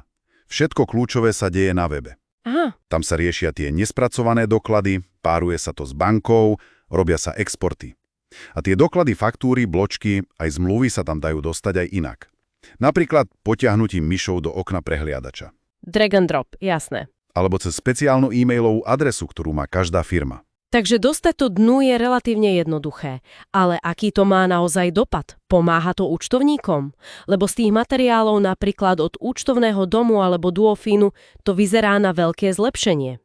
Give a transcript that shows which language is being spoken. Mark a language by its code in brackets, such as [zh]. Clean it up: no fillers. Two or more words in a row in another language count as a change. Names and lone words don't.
[sk] Všetko kľúčové sa deje na webe. Aha. Tam sa riešia tie nespracované doklady, páruje sa to s bankou, robia sa exporty. A tie doklady, faktúry, bločky, aj zmluvy sa tam dajú dostať aj inak. Napríklad potiahnutím myšou do okna prehliadača. [en] Drag and drop, [sk] jasné. Alebo cez špeciálnu e-mailovú adresu, ktorú má každá firma. Takže dostať to dnu je relatívne jednoduché. Ale aký to má naozaj dopad? Pomáha to účtovníkom? Lebo z tých materiálov napríklad od účtovného domu alebo Duofínu to vyzerá na veľké zlepšenie.